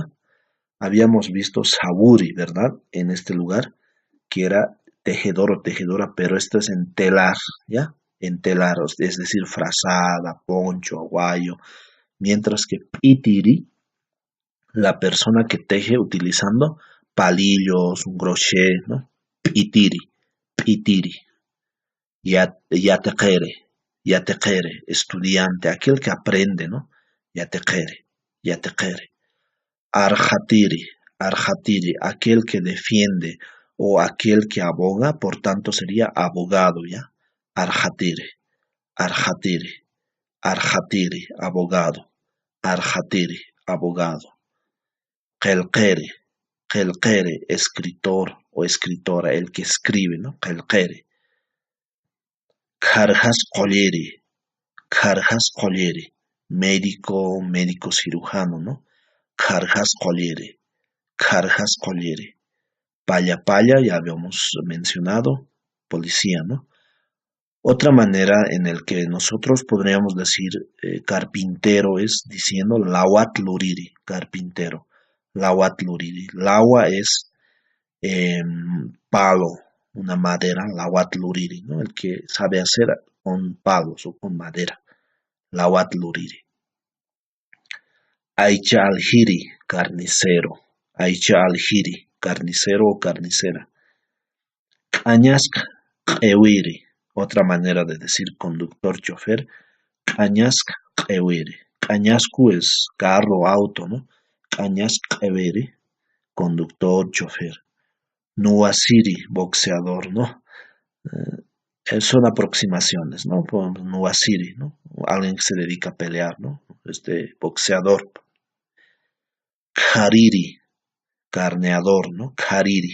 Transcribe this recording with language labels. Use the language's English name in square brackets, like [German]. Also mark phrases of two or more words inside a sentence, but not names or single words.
[Spanish] Habíamos visto saburi, ¿verdad? En este lugar, que era tejedor o tejedora, pero esto es en telar, ¿ya? En telar, es decir, frazada, poncho, aguayo, mientras que itiri, la persona que teje utilizando palillos, un crochet, ¿no? [Aymara] Itiri, itiri. Yateqere, yateqere, [Spanish] estudiante, aquel que aprende, ¿no? [Aymara] Yateqere, yateqere. Arjatiri, arjatiri, [Spanish] aquel que defiende o aquel que aboga, por tanto sería abogado, ¿ya? [Aymara] Arjatiri, arjatiri, arjatiri, [Spanish] abogado. Arjatiri, abogado. [Aymara] Kelkere, kelkere, [Spanish] escritor o escritora, el que escribe, ¿no? [Aymara] Kelkere. Karjas Colleri, Karjas Colleri, [Spanish] médico, médico cirujano, ¿no? [Aymara] Karjas Colleri, Karjas Colleri. Paya paya, [Spanish] ya habíamos mencionado, policía, ¿no? Otra manera en el que nosotros podríamos decir carpintero es diciendo [Aymara] lawat luriri, [Spanish] carpintero, [Aymara] lawat luriri. [Spanish] Lawa es palo, una madera, [Aymara] lawat luriri, [Spanish] ¿no? El que sabe hacer con palos o con madera, [Aymara] lawat luriri. Aicha aljiri, [Spanish] carnicero, [Aymara] Aicha aljiri, [Spanish] carnicero o carnicera. [Aymara] Cañasca, ewiri, [Spanish] otra manera de decir conductor, chofer, [Aymara] cañasca, ewiri. [Spanish] Cañascu es carro, auto, ¿no? [Aymara] Cañasca, ewiri, [Spanish] conductor, chofer. Nuasiri, boxeador, ¿no? Son aproximaciones, ¿no? Nuasiri, ¿no? Alguien que se dedica a pelear, ¿no? Boxeador. Hariri, carneador, ¿no? Hariri.